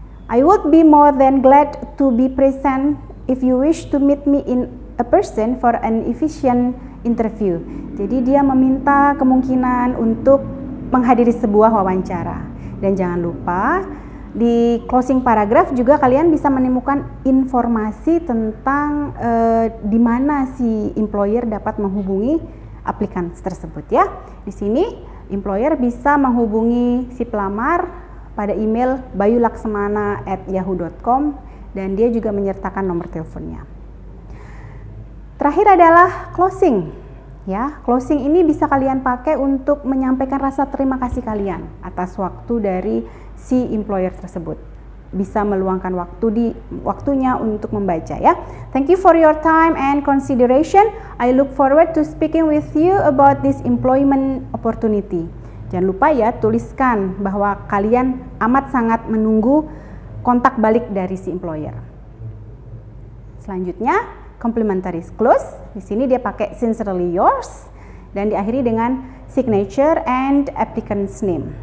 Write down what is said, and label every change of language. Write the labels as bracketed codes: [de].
[en] I would be more than glad to be present if you wish to meet me in a person for an efficient interview. [id] Jadi dia meminta kemungkinan untuk menghadiri sebuah wawancara. Dan jangan lupa di closing paragraph juga kalian bisa menemukan informasi tentang di mana si employer dapat menghubungi aplikan tersebut ya. Di sini employer bisa menghubungi si pelamar pada email bayulaksamana@yahoo.com dan dia juga menyertakan nomor teleponnya. Terakhir adalah closing. Ya, closing ini bisa kalian pakai untuk menyampaikan rasa terima kasih kalian atas waktu dari si employer tersebut. Bisa meluangkan waktunya untuk membaca ya. [en] Thank you for your time and consideration. I look forward to speaking with you about this employment opportunity. [id] Jangan lupa ya, tuliskan bahwa kalian amat sangat menunggu kontak balik dari si employer. Selanjutnya, complimentary clause. Di sini dia pakai sincerely yours dan diakhiri dengan [en] signature and applicant's name.